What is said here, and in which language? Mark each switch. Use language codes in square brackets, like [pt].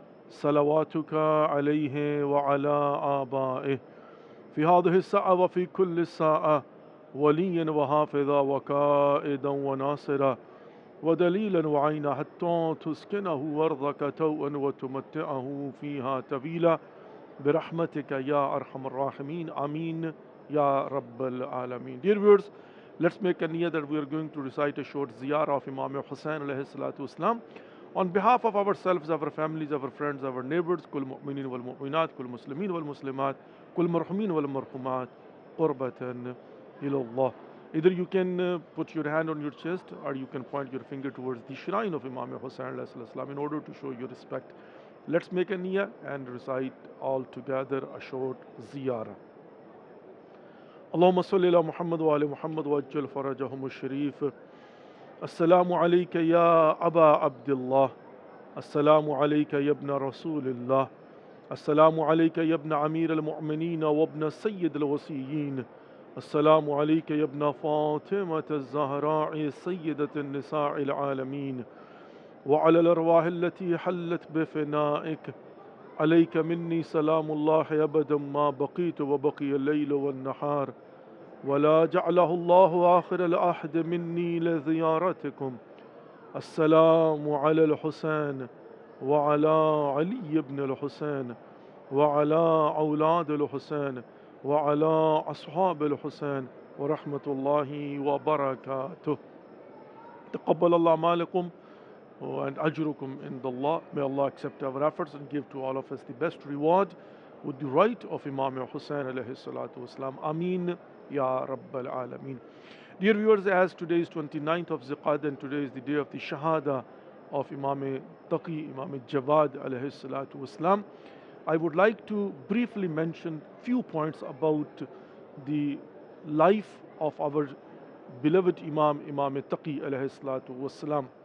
[ar] صلواتك عليه وعلى آبائه في هذه الساعة وفي كل الساعة وليا وحافظا وقائدا وناصرا ودليلا وعينا حتى تسكنه أرضك توءا وتمتعه فيها طويلا برحمتك يا أرحم الراحمين آمين يا رب العالمين. [en] Dear viewers, let's make a niyyah that we are going to recite a short ziyarah of Imam Hussain alayhi salatu wasalam. On behalf of ourselves, our families, our friends, our neighbors, [ar] كل مؤمنين والمؤمنات, كل مسلمين والمسلمات, كل مرحومين والمرحومات, قربة إلى الله. [en] Either you can put your hand on your chest or you can point your finger towards the shrine of Imam Hussain alayhi salam in order to show your respect. Let's make a niyyah and recite all together a short ziyarah. [ar] اللهم صل على محمد وعلى محمد وعجل فرجهم الشريف. السلام عليك يا أبا عبد الله. السلام عليك يا ابن رسول الله. السلام عليك يا ابن أمير المؤمنين وابن سيد الوصيين. السلام عليك يا ابن فاطمة الزهراء سيدة النساء العالمين وعلى الأرواح التي حلت بفنائك. عليك مني سلام الله أبدا ما بقيت وبقي الليل والنهار ولا جعله الله آخر العهد مني لزيارتكم. السلام على الحسين وعلى علي بن الحسين وعلى أولاد الحسين وعلى أصحاب الحسين ورحمة الله وبركاته. تقبل الله أعمالكم and أجركم عند الله. [en] May Allah accept our efforts and give to all of us the best reward with the right of Imam Hussain alayhi salatu wasalam. Ameen Ya Rabbal Alameen. Dear viewers, as today is 29th of Zulqa'dah and today is the day of the Shahada of Imam Taqi, Imam Jawad alayhi salatu wasalam, I would like to briefly mention few points about the life of our beloved Imam, Imam Taqi alayhi salatu wasalam.